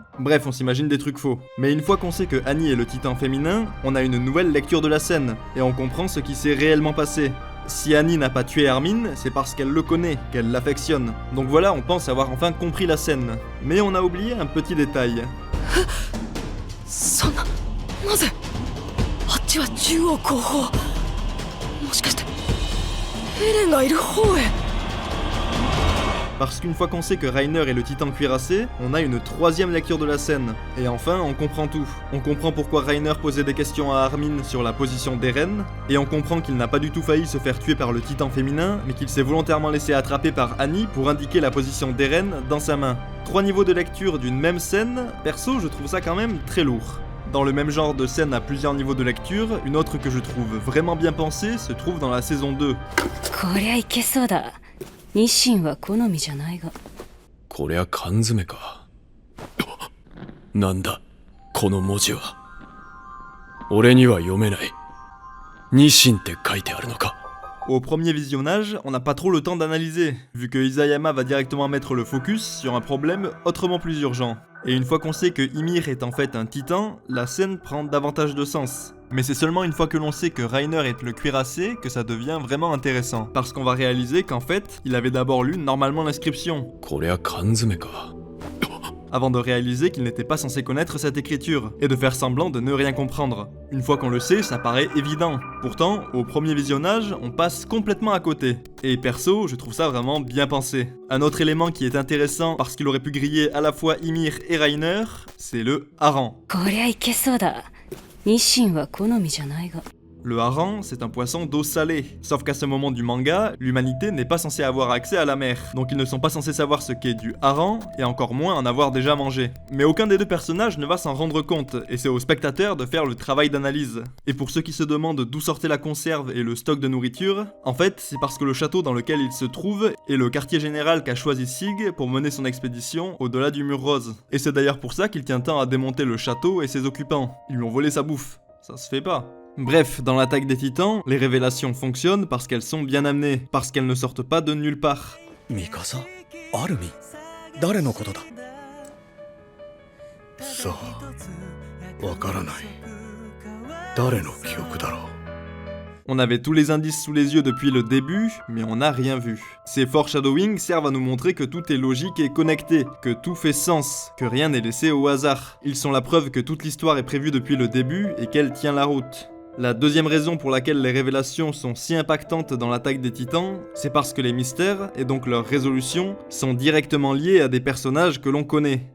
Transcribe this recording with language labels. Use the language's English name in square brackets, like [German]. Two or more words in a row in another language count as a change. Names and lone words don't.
[French] Bref, on s'imagine des trucs faux. Mais une fois qu'on sait que Annie est le titan féminin, on a une nouvelle lecture de la scène, et on comprend ce qui s'est réellement passé. Si Annie n'a pas tué Armin, c'est parce qu'elle le connaît, qu'elle l'affectionne. Donc voilà, on pense avoir enfin compris la scène. Mais on a oublié un petit détail. [Japanese] そんな、なぜ？あっちは中央後方。もしかして、エレンがいる方へ。 [French] Parce qu'une fois qu'on sait que Reiner est le titan cuirassé, on a une troisième lecture de la scène. Et enfin, on comprend tout. On comprend pourquoi Reiner posait des questions à Armin sur la position d'Eren, et on comprend qu'il n'a pas du tout failli se faire tuer par le titan féminin, mais qu'il s'est volontairement laissé attraper par Annie pour indiquer la position d'Eren dans sa main. 3 niveaux de lecture d'une même scène, perso je trouve ça quand même très lourd. Dans le même genre de scène à plusieurs niveaux de lecture, une autre que je trouve vraiment bien pensée se trouve dans la saison 2. [Japanese] こりゃいけそうだ。ニシンは好みじゃないが。こりゃ缶詰か。なんだ、この文字は。俺には読めない。ニシンって書いてあるのか。 [French] Au premier visionnage, on n'a pas trop le temps d'analyser, vu que Isayama va directement mettre le focus sur un problème autrement plus urgent. Et une fois qu'on sait que Ymir est en fait un titan, la scène prend davantage de sens. Mais c'est seulement une fois que l'on sait que Reiner est le cuirassé que ça devient vraiment intéressant. Parce qu'on va réaliser qu'en fait, il avait d'abord lu normalement l'inscription. [Japanese] こりゃ缶詰か。 [French] Avant de réaliser qu'il n'était pas censé connaître cette écriture, et de faire semblant de ne rien comprendre. Une fois qu'on le sait, ça paraît évident. Pourtant, au premier visionnage, on passe complètement à côté. Et perso, je trouve ça vraiment bien pensé. Un autre élément qui est intéressant parce qu'il aurait pu griller à la fois Ymir et Reiner, c'est le hareng. [Japanese] こりゃいけそうだ。ニシンは好みじゃないが。 [French] Le hareng, c'est un poisson d'eau salée. Sauf qu'à ce moment du manga, l'humanité n'est pas censée avoir accès à la mer. Donc ils ne sont pas censés savoir ce qu'est du hareng, et encore moins en avoir déjà mangé. Mais aucun des deux personnages ne va s'en rendre compte, et c'est au spectateur de faire le travail d'analyse. Et pour ceux qui se demandent d'où sortait la conserve et le stock de nourriture, en fait, c'est parce que le château dans lequel il se trouve est le quartier général qu'a choisi Sig pour mener son expédition au-delà du mur rose. Et c'est d'ailleurs pour ça qu'il tient tant à démonter le château et ses occupants. Ils lui ont volé sa bouffe. Ça se fait pas. Bref, dans l'attaque des titans, les révélations fonctionnent parce qu'elles sont bien amenées, parce qu'elles ne sortent pas de nulle part. [Japanese] ミカサ？アルミ？誰のことだ? さあ、分からない. 誰の曲だろ? [French] On avait tous les indices sous les yeux depuis le début, mais on n'a rien vu. Ces foreshadowing servent à nous montrer que tout est logique et connecté, que tout fait sens, que rien n'est laissé au hasard. Ils sont la preuve que toute l'histoire est prévue depuis le début et qu'elle tient la route. La deuxième raison pour laquelle les révélations sont si impactantes dans l'attaque des titans, c'est parce que les mystères, et donc leur résolution, sont directement liés à des personnages que l'on connaît.